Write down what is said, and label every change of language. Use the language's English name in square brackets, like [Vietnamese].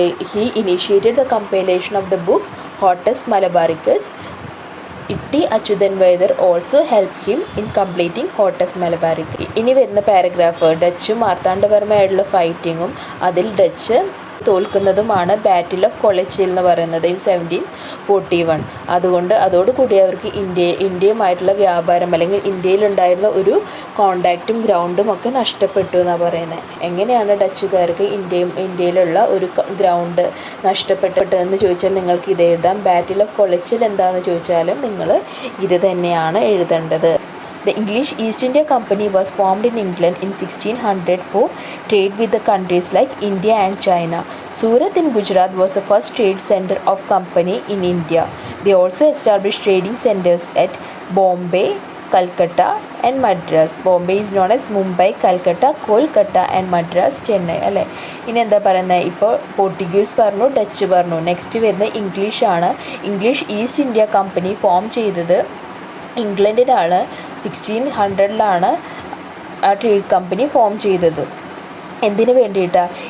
[English] he initiated the compilation of the book Hortus Malabaricus. Itti Achyutan Vaidar also helped him in completing Hortus Malabaricus. [Malayalam] ഇനി വരുന്ന paragraph ഡച്ചും മാർത്താണ്ഡവർമ്മയായിട്ടുള്ള ഫൈറ്റിങ്ങും അതിൽ Dutch തോൽക്കുന്നതുമാണ് battle of Colachel എന്ന് പറയുന്നത് in 1741. അതോടുകൂടി അവർക്ക് ഇന്ത്യയുമായിട്ടുള്ള വ്യാപാരം അല്ലെങ്കിൽ ഇന്ത്യയിലുണ്ടായിരുന്ന ഒരു കോണ്ടാക്റ്റും ഗ്രൗണ്ടും ഒക്കെ നഷ്ടപ്പെട്ടു എന്നാണ് പറയുന്നത്. എങ്ങനെയാണ് ഡച്ചുകാർക്ക് ഇന്ത്യയിലുള്ള ഒരു ഗ്രൗണ്ട് നഷ്ടപ്പെട്ടതെന്ന് ചോദിച്ചാൽ നിങ്ങൾക്ക് ഇത് എഴുതാം. ബാറ്റിൽ ഓഫ് കൊളച്ചിൽ എന്താണെന്ന് ചോദിച്ചാലും നിങ്ങൾ ഇത് തന്നെയാണ് എഴുതേണ്ടത്. [English] The English East India Company was formed in England in 1600 for trade with the countries like India and China. Surat in Gujarat was the first trade center of company in India. They also established trading centers at Bombay, Calcutta and Madras. Bombay is known as Mumbai, Calcutta, Kolkata and Madras, Chennai അല്ലേ. [Malayalam] ഇനി എന്താ പറയുന്നത്, ഇപ്പോൾ പോർട്ടുഗീസ് പറഞ്ഞു, Dutch പറഞ്ഞു. Next വരുന്നത് ഇംഗ്ലീഷാണ്. English east India company form ചെയ്തത് ഇംഗ്ലണ്ടിലാണ്. 1600 ആ ട്രേഡ് കമ്പനി ഫോം ചെയ്തത്. എന്തിനു വേണ്ടിയിട്ടാണ്?